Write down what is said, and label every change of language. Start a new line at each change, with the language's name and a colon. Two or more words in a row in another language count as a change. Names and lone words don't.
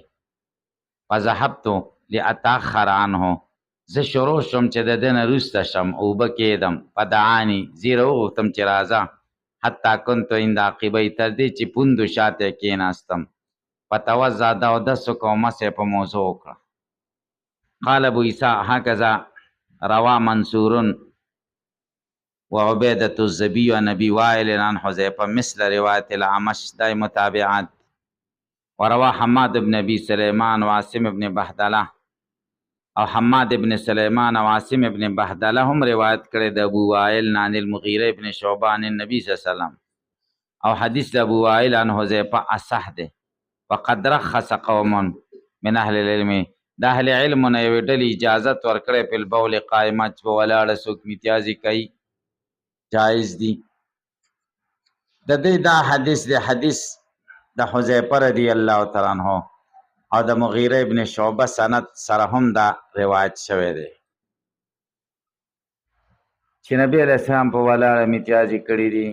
Arabic: فذهبت لاتاخر عنه،
Pashto: زه شروع شم چې د ده نه وروسته شم اوبه کېدم. فدعاني، زیره وغوښتم چې راځه.
Arabic: حتی کنت عند عقبی،
Pashto: تر دې چې پوندو شاته کېناستم. فتوضأ، د اودس وکړه او مسح په موضوع وکړه.
Arabic: قال ابو عیسی هکذا روى منصور وعبيدة الزبي عن ابي وائل عن حذيفة مثل رواية الأعمش،
Pashto: دای متابعات.
Arabic: وروى حماد بن ابي سليمان وعاصم بن بهدله،
Pashto: او حماد بن سليمان او عاصم ابن بهدله هم روایت کړی د ابو وائل
Arabic: عن المغیره ابن شعبه عن النبي صلی الله علیه وسلم،
Pashto: او حدیث د ابو وائل عن حذیفه اصح ده.
Arabic: وقد رخص قوم من اهل العلم،
Pashto: د اهل علم نه یو ډلې اجازت ورکړې په
Arabic: البول قائمه
Pashto: چې په ولاړه څوک امتیازي کوي، جایز دي. د دې دا حدیث د حدیث د حذیفه
Arabic: رضی الله تعالی عنہ
Pashto: او د مغیره ابن شعبه سند سره هم دا روایت شوی دی چې نبی
Arabic: علیہ السلام
Pashto: په ولاړه امتیازي کړي دي.